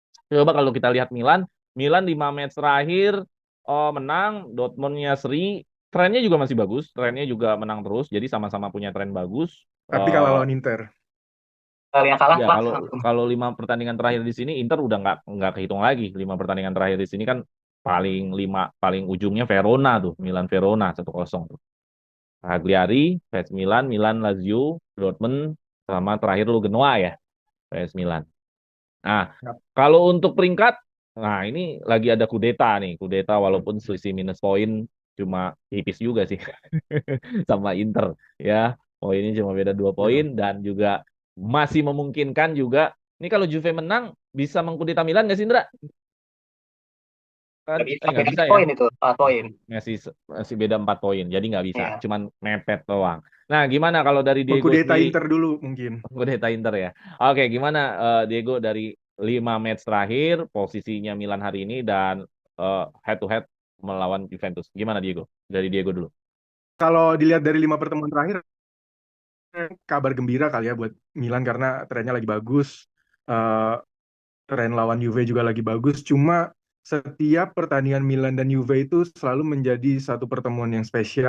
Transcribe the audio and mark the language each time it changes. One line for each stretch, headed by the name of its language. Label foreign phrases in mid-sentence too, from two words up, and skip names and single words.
Indonesian: Coba kalau kita lihat Milan, Milan 5 match terakhir menang, Dortmundnya seri, trennya juga masih bagus, trennya juga menang terus, jadi sama-sama punya tren bagus. Tapi kalah lawan Inter. Yang kalah Ya Pak. kalau 5 pertandingan terakhir di sini Inter udah nggak kehitung lagi. 5 pertandingan terakhir di sini kan paling ujungnya Verona tuh, Milan Verona 1-0 tuh. Cagliari, PS Milan, Milan Lazio, Dortmund, sama terakhir lu Genoa ya, PS Milan. Nah, Yap. kalau untuk peringkat, nah ini lagi ada kudeta nih, kudeta walaupun selisih minus poin cuma tipis juga sih sama Inter ya. Poinnya cuma beda 2 poin Gitu. dan juga masih memungkinkan juga. Ini kalau Juve menang bisa mengkudeta Milan nggak sih Indra? Kan Nggak bisa, nggak beda bisa ya. poin itu, 4 poin. Masih beda 4 poin. Jadi nggak bisa, Iya. cuman mepet doang. Nah, gimana kalau dari Diego Mengkudeta sendiri? Inter dulu mungkin. Kudeta Inter ya. Oke, gimana Diego dari 5 match terakhir posisinya Milan hari ini dan head to head melawan Juventus. Gimana Diego? Dari Diego dulu. Kalau dilihat dari 5 pertemuan terakhir, kabar gembira kali ya buat Milan karena trennya lagi bagus. Eh, Tren lawan Juve juga lagi bagus. Cuma setiap pertandingan Milan dan Juve itu selalu menjadi satu pertemuan yang spesial.